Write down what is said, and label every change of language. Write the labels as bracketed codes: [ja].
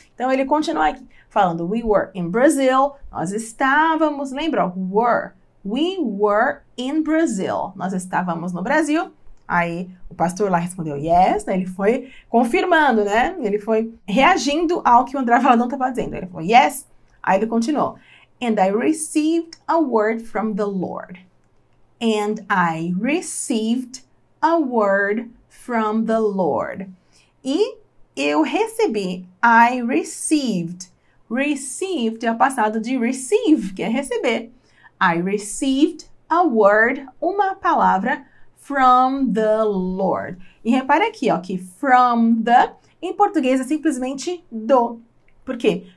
[pt] Então ele continua aqui falando, [en] we were in Brazil, [pt] nós estávamos, lembra? Were. [en] We were in Brazil. [pt] Nós estávamos no Brasil. Aí o pastor lá respondeu yes, né? Ele foi confirmando, né? Ele foi reagindo ao que o André Valadão estava dizendo. Ele falou yes. Aí ele continuou. [en] And I received a word from the Lord. And I received a word from the Lord. [pt] E eu recebi. [en] I received. [pt] Received é o passado de receive, que é receber. [en] I received a word, [pt] uma palavra, [en] from the Lord. [pt] E repare aqui, ó, que from the, em português é simplesmente do. Por quê?